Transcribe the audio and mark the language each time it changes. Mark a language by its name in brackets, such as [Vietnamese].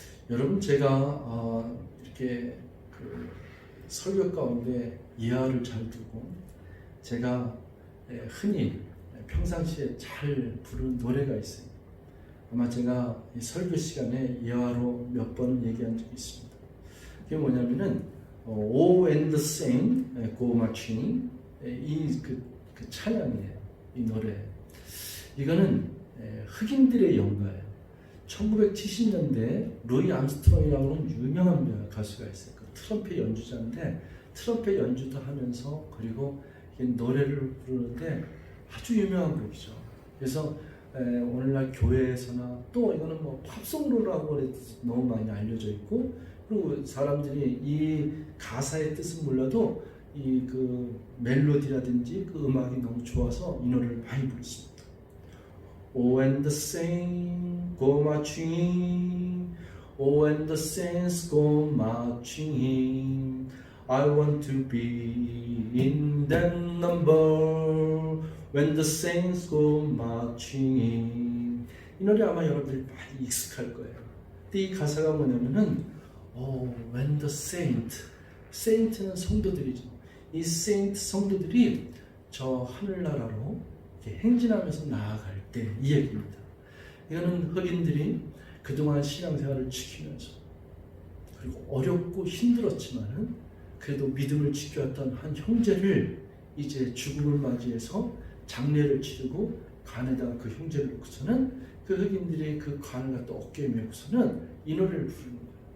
[Korean] 여러분, 제가 이렇게 그 설교 가운데 예화를 잘 두고 제가 흔히 평상시에 잘 부르는 노래가 있어요. 아마 제가 이 설교 시간에 예화로 몇 번은 얘기한 적이 있습니다. 그게 뭐냐면은 Oh and the Saint Go Marching, 그 찬양이에요. 이 노래. 이거는 흑인들의 연가예요. 1970년대 루이 암스트롱이라는 유명한 가수가 있어요. 그 트럼펫 연주자인데 트럼펫 연주도 하면서 그리고 노래를 부르는데 아주 유명한 곡이죠. 그래서 오늘날 교회에서나 또 이거는 뭐 팝송으로라고 해서 너무 많이 알려져 있고, 그리고 사람들이 이 가사의 뜻은 몰라도 이 그 멜로디라든지 그 음악이 너무 좋아서 이 노래를 많이 부르습니다. [English] Oh and the saints go marching in, oh and the saints go marching in, I want to be in that number when the saints go marching in. [Korean] 이 노래 아마 여러분들이 많이 익숙할 거예요. 근데 이 가사가 뭐냐면은 [English] Oh, when the saint [Korean] 는 성도들이죠. 이 saint 성도들이 저 하늘나라로 이렇게 행진하면서 나아갈 때 이 얘기입니다. 이거는 흑인들이 그동안 신앙생활을 지키면서 그리고 어렵고 힘들었지만은 그래도 믿음을 지켜왔던 한 형제를 이제 죽음을 맞이해서 장례를 치르고 관에다가 그 형제를 놓고서는 그 흑인들이 그 관을 갖다 어깨에 메고서는 이 노래를 부르는 거예요.